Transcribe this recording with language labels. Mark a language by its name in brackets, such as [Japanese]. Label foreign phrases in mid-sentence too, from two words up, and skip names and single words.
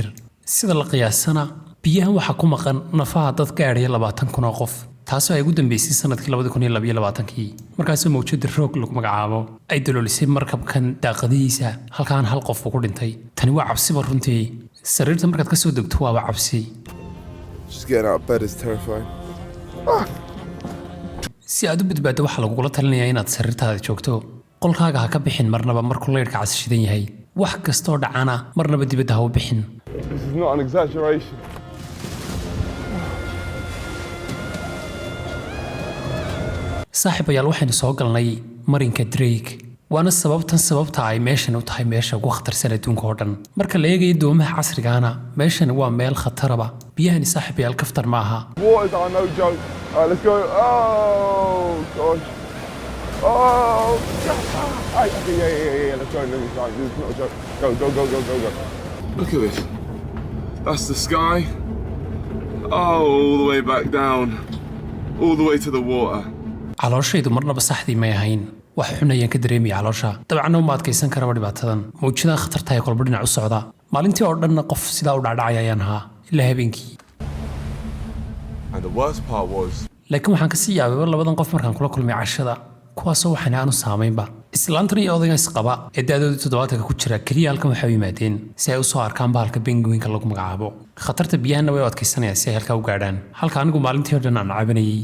[Somali] sida la qiyaasana biyahan waxaa ku maqan nafaha dad gaadhaya 20,000 oo qof taasoo ay ugu dambeysay sanadkii 2022 markaasoo mawjada roog lagu magacaabo ay daloolisay markabkan daaqadihiisa halkaan hal qof ugu dhintay. tani waa cabsiba runtii sariirta markaad ka soo degto waaba cabsi. [English] Just getting out of bed is terrifying. [Somali] si aad u badbaaddo waxaa lagugula talinayaa inaad sariirtaada joogto qolkaaga ha ka bixin marnaba markuu leyrka casishidan yahay wax kastoo dhacana marnaba dibadda ha u bixin. [English] This is not an exaggeration. [Somali] saaxiibayaal waxaynu soo galnay marinka Drake waana sababta ay meeshan u tahay meesha ugu khatarsan adduunka oo dhan. marka la eegayo doomaha casrigaana meeshan waa meel khataraba. biyahani saaxiibayaal kaftar ma aha. [English] Waters are no joke. Alright, let's go. Oh gosh. Oh. Okay, yeah. Let's go. This is not a joke. Go. Look at this. That's the sky. Oh, all the way back down. All the way to the water. [Somali] calooshaydu marnaba saxdii may ahayn wax xun ayaan ka dareemay caloosha. dabcan uma adkaysan karaba dhibaatadan mawjadaha khatarta ee kolba dhinac u socda. maalintii oo dhanna qof sidaa u dhacdhacay ayaan ahaa ilaa habeenkii. [English] And the worst part was [Somali] laakiin waxaan kasii yaabay labadan qof markaan kula kulmay cashada kuwaasoo waxaan aanu saamaynba. islaantan iyo odayga isqaba ee da'dooda 70 ku jira kaliya halkan waxay u yimaadeen si ay u soo arkaan bahalka penguinka lagu magacaabo. khatarta biyahana way u adkaysanayaan si ay halkaa u gaadhaan halka anigu maalintii oo dhan aan cabanayay.